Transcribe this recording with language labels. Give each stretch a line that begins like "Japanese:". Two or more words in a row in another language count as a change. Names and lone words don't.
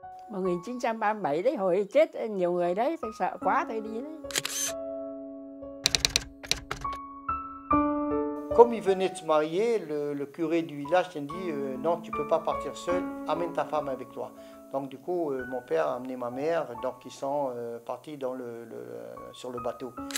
Vietnamese: 1937 đấy, hồi chết nhiều người đấy, tôi sợ quá tôi đi đấy.
French: Comme il venait de se marier, le curé du village a dit non, tu ne peux pas partir seul, amène ta femme avec toi. Donc du coup, mon père a amené ma mère, donc ils sont partis sur le bateau.